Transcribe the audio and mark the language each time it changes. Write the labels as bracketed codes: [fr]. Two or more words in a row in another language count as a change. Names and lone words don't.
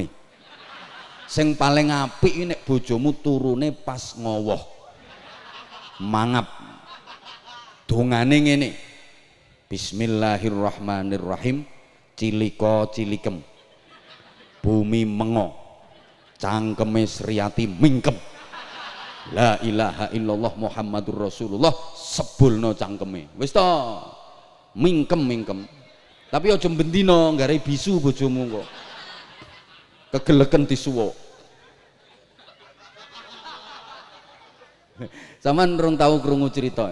[jv] Sing paling apik nek bojomu turune pas ngowoh. Mangap. Dongane ngene. Bismillahirrahmanirrahim. Cilika cilikem. Bumi mengo. Cangkeme Sriati mingkem. [ar] La ilaha illallah Muhammadur Rasulullah, [jv] sebulno cangkeme. Wis to. Mingkem. Tapi aja bendina nggarai bisu bojomu kok. Kegeleken disuwuk. Sampeyan rung tau krungu cerita.